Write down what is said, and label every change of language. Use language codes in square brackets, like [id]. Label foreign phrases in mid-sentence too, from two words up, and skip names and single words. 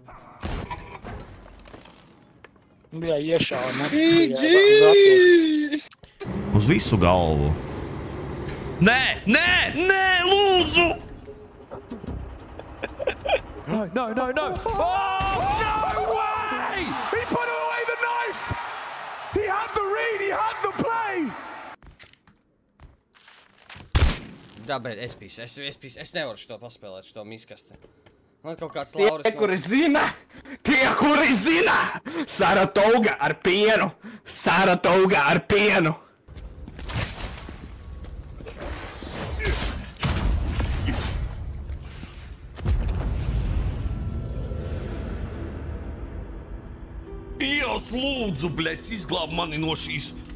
[lv] Jā, iešāva. Uz visu galvu. Nē, nē, nē, lūdzu! [en] No, no, no, no! Oh, no way! He put away the knife! He had the read, he had the play! [lv] Jā, bet es nevaru šo paspēlēt, šo miskasti. Man kaut kāds Lauris... Tie, kuri zina! Saratoga ar pienu! Saratoga ar pienu! Dievs, lūdzu, bļēc, izglāb mani no šīs...